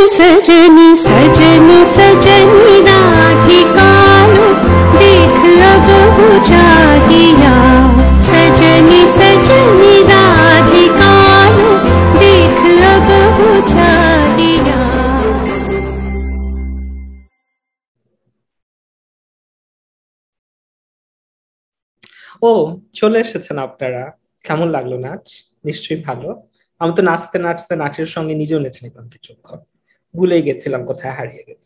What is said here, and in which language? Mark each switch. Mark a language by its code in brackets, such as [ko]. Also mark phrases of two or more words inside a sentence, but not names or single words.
[hi] सजनी सजनी सजनी राधिका देख अब चाहिया सजनी सजनी राधिका देख अब चाहिया। [bn] ও চলে এসেছেন আপনারা। কেমন লাগলো নাচ? নিশ্চয়ই ভালো। আমি তো নাচতে নাচতে নাচের সঙ্গে নিজেও নেচে নিলাম কিছুক্ষণ, ভুলে গেছিলাম কোথায় হারিয়ে গেছে।